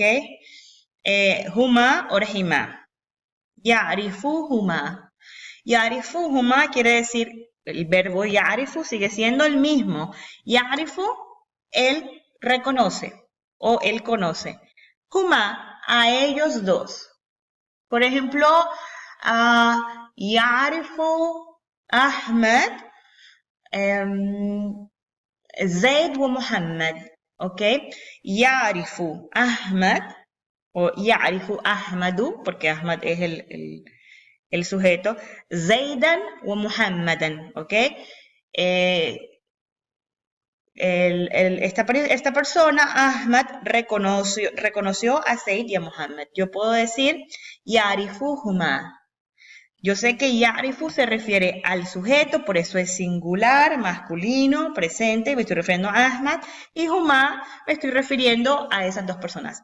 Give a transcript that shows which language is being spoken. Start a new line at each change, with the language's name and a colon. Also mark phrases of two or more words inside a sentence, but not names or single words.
Arabic: هما أو هما. يعرفهما.
Spanish: Ya'rifuhuma quiere decir, el verbo ya'rifu sigue siendo el mismo. Ya'rifu él reconoce o él conoce. Huma, a ellos dos. Por ejemplo,
Arabic: يعرف أحمد زيد ومحمد. ¿Ok? يعرف أحمد o يعرف أحمد,
Spanish: porque Ahmad es el sujeto,
Arabic: زيدا ومحمدا.
Spanish: ¿Ok? Esta persona, Ahmad, reconoció a Zaid y a Muhammad. Yo puedo decir yarifuhuma. Yo sé que yarifu se refiere al sujeto, por eso es singular, masculino, presente, me estoy refiriendo a Ahmad, y huma me estoy refiriendo a esas dos personas.